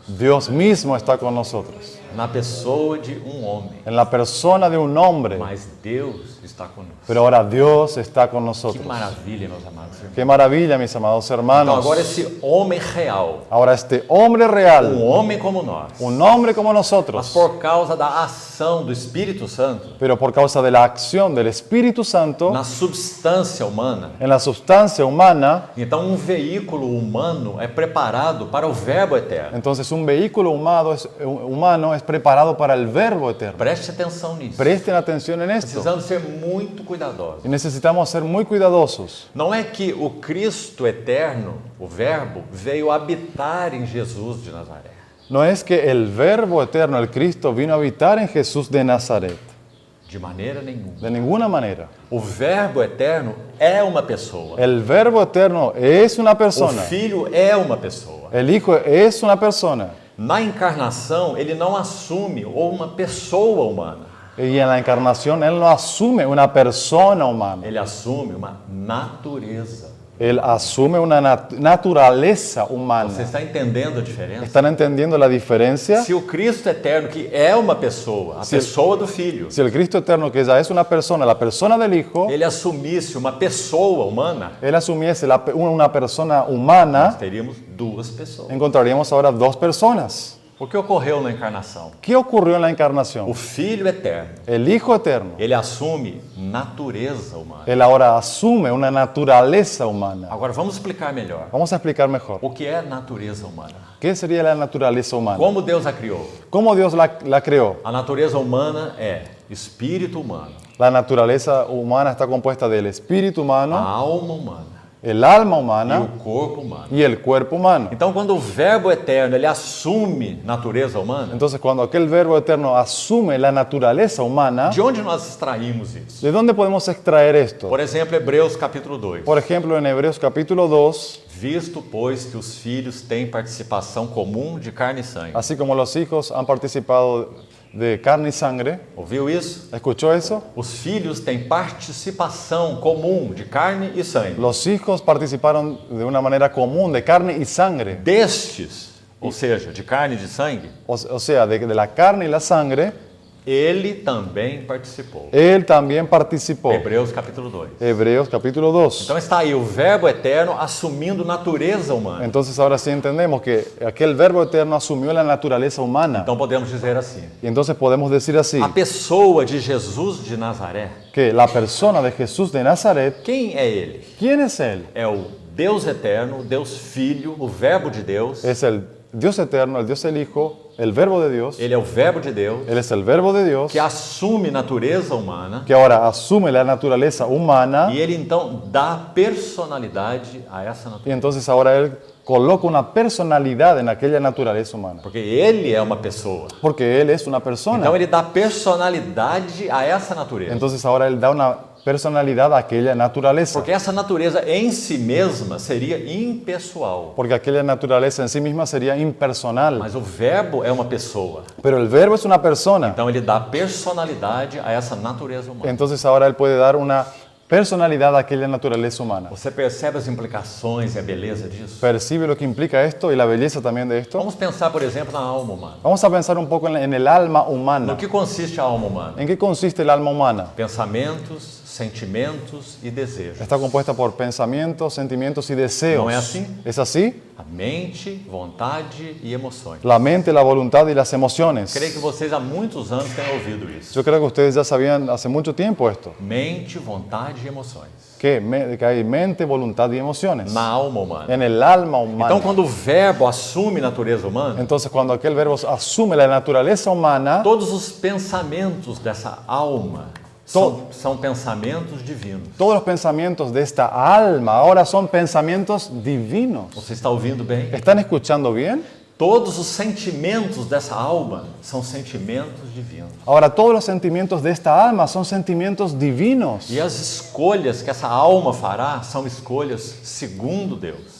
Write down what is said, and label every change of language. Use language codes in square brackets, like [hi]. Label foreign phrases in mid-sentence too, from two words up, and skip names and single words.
[es] Dios mismo está con nosotros. [pt] Na pessoa de homem. [es] En la persona de un hombre. [pt] Mas Deus está conosco. [es] Pero ahora Dios está con [pt] Que [es] nosotros. [pt] maravilha, meus amados irmãos. [es] Qué maravilla, mis amados [pt] Então [es] hermanos. [pt] agora esse homem real, [es] Ahora este hombre real, [pt] homem como nós, [es] un hombre como [pt] mas [es] nosotros, [pt] por causa da ação do Espírito Santo [es] pero por causa de la acción del Espíritu Santo [pt] na substância humana, [es] en la sustancia humana, [pt] então veículo humano é preparado para o Verbo eterno. [es] entonces un vehículo humano es preparado para el Verbo eterno. [pt] Preste atenção nisso. [es] Presten atención en esto. [pt] Precisamos ser muito cuidadosos. [es] Y necesitamos ser muy cuidadosos. [pt] Não é que o Cristo eterno, o Verbo, veio habitar em Jesus de Nazaré. [es] No es que el Verbo eterno, el Cristo, vino a habitar en Jesús de Nazaret. [pt] De maneira nenhuma. [es] De ninguna manera. [pt] O Verbo eterno é uma pessoa. [es] El Verbo eterno es una [pt] O [es] persona. [pt] Filho é uma pessoa. [es] El Hijo es una persona. [pt] Na encarnação, ele não assume uma pessoa humana. [es] Y en la encarnación Él no asume una persona humana. [pt] Ele assume uma natureza. [es] Él asume una naturaleza [pt] Você [es] humana. [pt] está entendendo a diferença? [es] ¿Están entendiendo la diferencia? [pt] Se o Cristo eterno, que é uma pessoa, a pessoa do Filho, [es] Si el Cristo eterno, que ya es una persona, la persona del Hijo, [pt] ele assumisse uma pessoa humana, [es] Él asumiese una persona humana, [pt] nós teríamos duas pessoas. [es] encontraríamos ahora dos personas. [pt] O que ocorreu na encarnação? [es] ¿Qué ocurrió en la [pt] O [es] encarnación? [pt] Filho eterno, [es] El Hijo Eterno, [pt] ele assume natureza humana. [es] Él ahora asume una naturaleza humana. [pt] Agora vamos explicar melhor. [es] Vamos a explicar mejor. [pt] O que é natureza humana? [es] ¿Qué sería la naturaleza humana? [pt] Como Deus a criou? [es] ¿Cómo Dios la creó? [pt] A natureza humana é espírito humano, [es] La naturaleza humana está compuesta del espíritu [pt] a [es] humano, [pt] alma humana [es] el alma [pt] e [es] humana [pt] o corpo humano. [es] y el cuerpo humano. [pt] Então, quando o Verbo eterno ele assume natureza humana, [es] Entonces, cuando aquel Verbo Eterno asume la naturaleza humana, [pt] de onde nós extraímos isso? [es] ¿de dónde podemos extraer esto? [pt] Por exemplo, Hebreus capítulo 2. [es] Por ejemplo, en Hebreos capítulo 2, [pt] Visto, pois, que os filhos têm participação comum de carne e sangue. [es] así como los hijos han participado de carne y sangre, [pt] Ouviu isso? [es] ¿escuchó eso? [pt] Os filhos têm participação comum de carne e sangue. [es] Los hijos participaron de una manera común de carne y sangre. [pt] Destes, ou seja, de carne e de sangue, [es] O sea, de la carne y la sangre, [pt] ele também participou. [es] Él también participó. [pt] Hebreus capítulo 2. [es] Hebreos capítulo 2. [pt] Então está aí o Verbo eterno assumindo natureza humana. [es] Entonces ahora sí entendemos que aquel Verbo Eterno asumió la naturaleza humana. [pt] Então podemos dizer assim: [es] Y entonces podemos decir así, [pt] a pessoa de Jesus de Nazaré, [es] que la persona de Jesús de Nazaret, [pt] quem é ele? [es] ¿quién es Él? [pt] É o Deus eterno, o Deus Filho, o Verbo de Deus. [es] Es el Dios Eterno, el Dios el Hijo, el Verbo de Dios. [pt] Ele é o Verbo de Deus [es] Él es el Verbo de Dios, [pt] que assume natureza humana [es] que ahora asume la naturaleza humana. [pt] e ele então dá personalidade a essa [es] Y [pt] natureza. [es] entonces ahora Él coloca una personalidad en aquella naturaleza humana. [pt] Porque ele é uma pessoa. [es] Porque Él es una persona. [pt] Então ele dá personalidade a essa natureza. [es] Entonces ahora Él da una personalidad a aquella naturaleza. [pt] Porque essa natureza em si mesma seria impessoal. [es] Porque aquella naturaleza en sí misma sería impersonal. [pt] Mas o Verbo é uma pessoa. [es] Pero el Verbo es una persona. [pt] Então ele dá personalidade a essa natureza humana. [es] Entonces ahora Él puede dar una personalidad a aquella naturaleza humana. [pt] Você percebe as implicações e a beleza disso? [es] ¿Percibe lo que implica esto y la belleza también de esto? [pt] Vamos pensar, por exemplo, na alma humana. [es] Vamos a pensar un poco en el alma [pt] No [es] humana. [pt] que consiste a alma humana? [es] ¿En qué consiste el alma humana? [pt] Pensamentos, sentimentos e desejos. [es] Está compuesta por pensamientos, sentimientos y deseos. ¿No es así? ¿Es así? [pt] A mente, vontade e emoções. [es] La mente, la voluntad y las emociones. [pt] Creio que vocês há muitos anos têm ouvido isso. [es] Yo creo que ustedes ya sabían hace mucho tiempo esto. [pt] Mente, vontade e emoções. [es] Que hay mente, voluntad y emociones. [pt] Na alma humana. [es] En el alma humana. [pt] Então, quando o Verbo assume natureza humana, [es] Entonces, cuando aquel verbo asume la naturaleza humana, [pt] todos os pensamentos dessa alma são pensamentos divinos. [es] todos los pensamientos de esta alma ahora son pensamientos divinos. [pt] Você está ouvindo bem? [es] ¿Están escuchando bien? [pt] Todos os sentimentos dessa alma são sentimentos divinos. [es] Ahora, todos los sentimientos de esta alma son sentimientos divinos. [pt] E as escolhas que essa alma fará são escolhas segundo Deus.